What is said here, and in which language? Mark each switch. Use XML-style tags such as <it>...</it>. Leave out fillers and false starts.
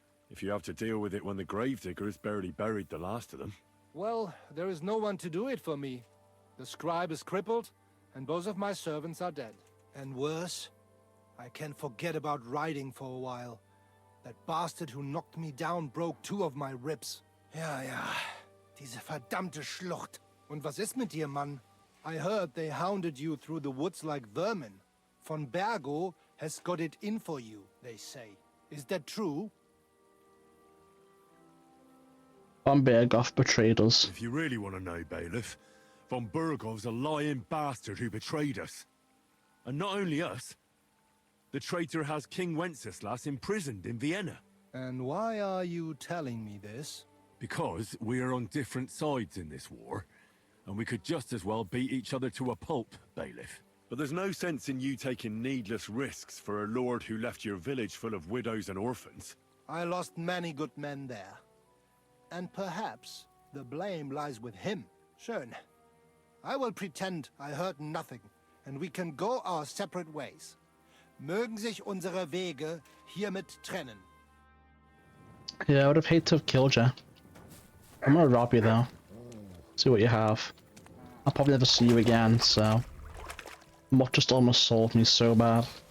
<en>If you have to deal with it when the gravediggers barely buried the last of them. Well, there is no one to do it for me. The scribe is crippled, and both of my servants are dead. And worse, I can forget about riding for a while. That bastard who knocked me down broke 2 of my ribs.</en> <de>Ja, diese verdammte Schlucht. Und was ist mit dir, Mann?</de> <en>I heard they hounded you through the woods like vermin. Von Bergo has got it in for you, they say. Is that true? Von Berghoff betrayed us. If you really want to know, Bailiff, Von Bergov's a lying bastard who betrayed us. And not only us, the traitor has King Wenceslas imprisoned in Vienna. And why are you telling me this? Because we are on different sides in this war, and we could just as well beat each other to a pulp, Bailiff. But there's no sense in you taking needless risks for a lord who left your village full of widows and orphans. I lost many good men there. And perhaps the blame lies with him.</en> <de>Schön.</de> <en>I will pretend I heard nothing, and we can go our separate ways.</en> <de>Mögen sich unsere Wege hiermit trennen.</de> <en>Yeah, I would have hated to have killed you. I'm gonna rob you though. See what you have. I'll probably never see you again, so... What just almost sold me so bad.</en>